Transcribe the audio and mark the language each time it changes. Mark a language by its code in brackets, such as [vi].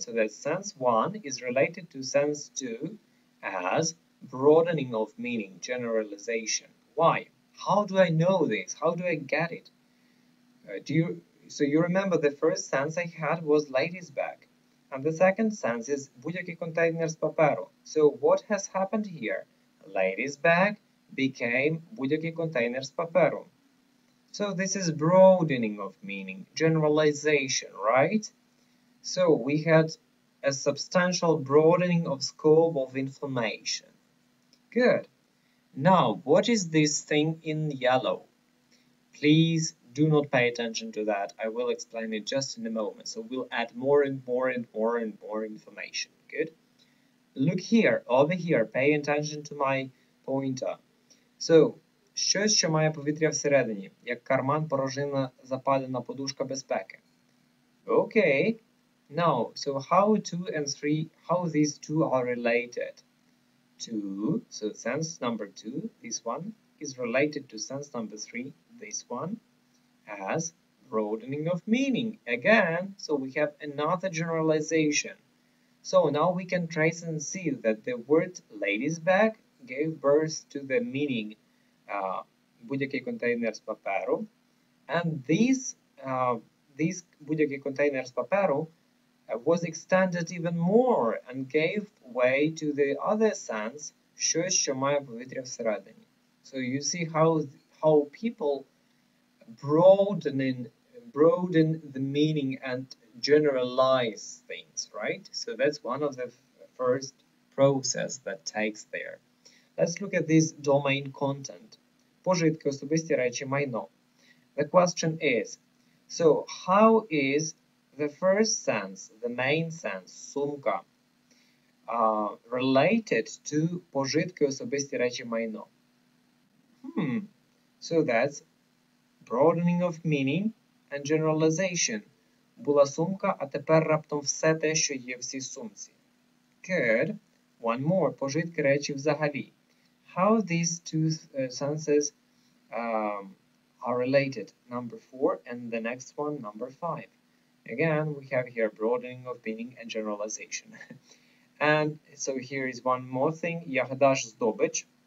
[en] So that sense 1 is related to sense 2 as broadening of meaning, generalization. Why? How do I know this? How do I get it? So you remember the first sense I had was lady's bag. And the second sense is [uk] будь-який контейнер з паперу. [en] So what has happened here? Lady's bag became [uk] будь-який контейнер з паперу. [en] So this is broadening of meaning, generalization, right? So we had a substantial broadening of scope of information. Good. Now, what is this thing in yellow? Please do not pay attention to that. I will explain it just in a moment. So we'll add more and more and more and more information. Good. Look here, over here, pay attention to my pointer. [uk] So, щось, що має повітря всередині, як карман, порожнина, запалена подушка безпеки. [en] Okay. Now, so how 2 and 3, how these 2 are related? 2, so sense number 2, this one, is related to sense number 3, this one, as broadening of meaning. Again, so we have another generalization. So now we can trace and see that the word lady's bag gave birth to the meaning [uk] будь-який контейнер з паперу, [en] and these [uk] будь-який контейнер з паперу [en] was extended even more and gave way to the other sense, [uk] щось, що має повітря всередині. [en] So you see how people broaden the meaning and generalize things, right? So that's one of the first process that takes there. Let's look at this domain content. [uk] Пожитки, особисті речі, майно. [en] The question is, so how is the first sense, the main sense, сумка, related to [uk] пожитки, особисті речі, майно? [en] So that's broadening of meaning and generalization. [uk] Була сумка, а тепер раптом все те, що є в цій сумці. [en] Good. One more. [uk] Пожитки, речі взагалі. [en] How these 2 senses are related. Number 4 and the next one, number 5. Again, we have here broadening of meaning and generalization. And so here is one more thing, [uk] Yahdash zdobich.